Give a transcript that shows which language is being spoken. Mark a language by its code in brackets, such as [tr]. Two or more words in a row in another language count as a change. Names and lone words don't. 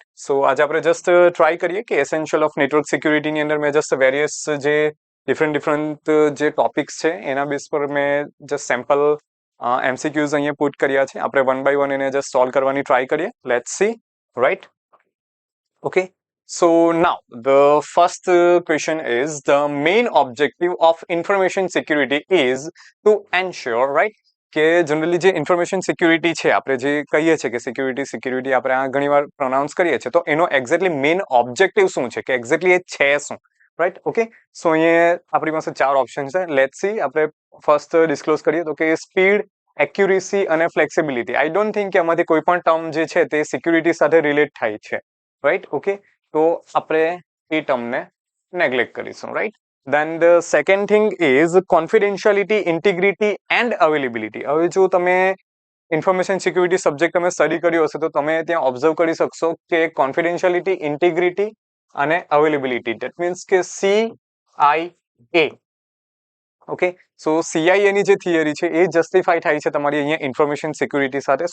[gu] સો આજે આપણે જસ્ટ ટ્રાય કરીએ કે [en] essential of network security [gu] અંદર મેં [en] just various [gu] જે ડિફરન્ટ જે ટોપિક્સ છે એના બેઝ પર મેં [en] just sample MCQs [gu] અહીંયા પુટ કર્યા છે. આપણે [en] one by one [gu] એને [en] just solve [gu] કરવાની ટ્રાય કરીએ. [en] Let's see, right? ઓકે, so now the first question is the main objective of information security is to ensure, right? [gu] કે જનરલી જે [en] information security [gu] છે, આપણે જે કહીએ છીએ કે સિક્યુરિટી આપણે આ ઘણી વાર પ્રોનાઉન્સ કરીએ છીએ, તો એનો [en] exactly main objective [gu] શું છે, કે એક્ઝેક્ટલી એ છે શું, રાઈટ? [en] okay, so [gu] અહીંયા આપણી પાસે 4 ઓપ્શન છે. [en] let's see, [gu] આપણે [en] first disclose [gu] કરીએ તો કે [en] speed, accuracy [gu] અને ફ્લેક્સિબિલિટી. [en] I don't think [gu] કે આમાંથી કોઈ પણ ટર્મ જે છે તે સિક્યુરિટી સાથે રિલેટ થાય છે, રાઈટ? ઓકે, તો આપણે એ ટર્મને નેગ્લેક્ટ કરીશું, રાઈટ? [en] Then the second thing is confidentiality, integrity and availability. [gu] હવે જો તમે [en] information security subject [gu] તમે સ્ટડી કર્યો હશે તો તમે ત્યાં ઓબ્ઝર્વ કરી શકશો કે [en] confidentiality, integrity [gu] અને [en] availability, that means [gu] કે CIA. [en] okay, so [gu] CIA ની જે થિયરી છે એ જસ્ટિફાઈ થાય છે તમારી અહીંયા [en] information security [gu] સાથે.